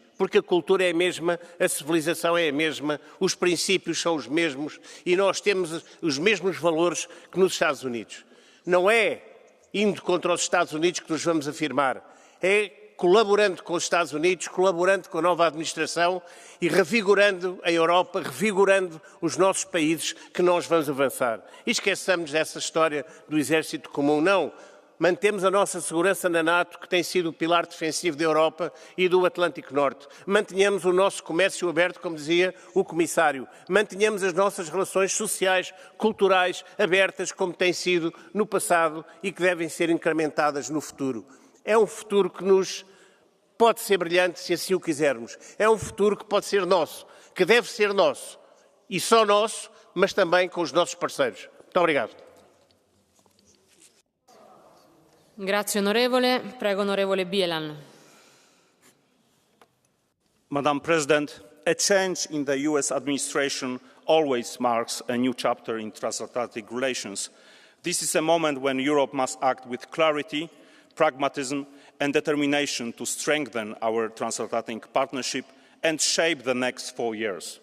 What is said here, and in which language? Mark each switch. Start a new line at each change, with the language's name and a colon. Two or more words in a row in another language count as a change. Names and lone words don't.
Portuguese: Porque a cultura é a mesma, a civilização é a mesma, os princípios são os mesmos e nós temos os mesmos valores que nos Estados Unidos. Não é indo contra os Estados Unidos que nos vamos afirmar, é colaborando com os Estados Unidos, colaborando com a nova administração e revigorando a Europa, revigorando os nossos países que nós vamos avançar. E esqueçamos dessa história do exército comum, não. Mantemos a nossa segurança na NATO, que tem sido o pilar defensivo da Europa e do Atlântico Norte. Mantenhamos o nosso comércio aberto, como dizia o Comissário. Mantenhamos as nossas relações sociais, culturais, abertas, como tem sido no passado e que devem ser incrementadas no futuro. É um futuro que nos pode ser brilhante, se assim o quisermos. É um futuro que pode ser nosso, que deve ser nosso. E só nosso, mas também com os nossos parceiros. Muito obrigado.
Italian: Grazie onorevole. Prego onorevole Bielan.
English: Madam President, a change in the US administration always marks a new chapter in transatlantic relations. This is a moment when Europe must act with clarity, pragmatism and determination to strengthen our transatlantic partnership and shape the next 4 years.